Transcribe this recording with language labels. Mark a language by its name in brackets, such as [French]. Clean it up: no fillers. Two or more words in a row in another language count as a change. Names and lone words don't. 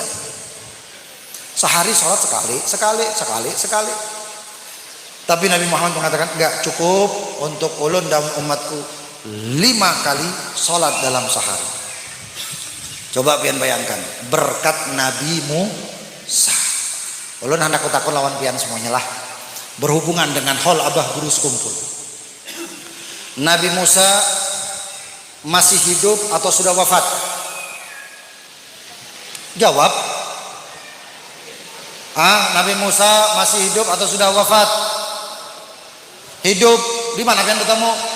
[Indonesian] Sehari sholat sekali. Tapi Nabi Muhammad mengatakan, enggak cukup untuk ulun dan umatku 5 kali sholat dalam sehari. Coba pian bayangkan berkat Nabi Musa. [Banjar] Ulun hendak takut lawan pian semuanya lah. Berhubungan dengan hol abah guru sekumpul. [Indonesian] Nabi Musa masih hidup atau sudah wafat? Jawab. Nabi Musa masih hidup atau sudah wafat? Hidup. Di mana pian ketemu?